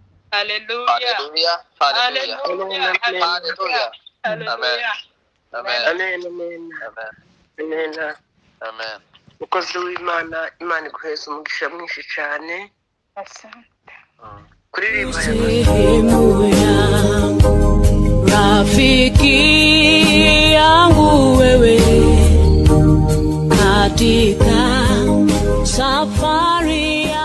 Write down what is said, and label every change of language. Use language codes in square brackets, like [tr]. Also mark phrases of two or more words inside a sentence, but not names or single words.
[rw] Haleluya. Haleluya, haleluya. Haleluya, Haleluya. haleluya. Haleluya. Haleluya. Amen. Amen. Amen, amen. Amen. Amen. Amen. Mukozi w'Imana, Imana iguheze umugisha mwinshi cyane. [sw] Asante. Kuririmba ya Sehemu yangu, rafiki yangu wewe, katika safari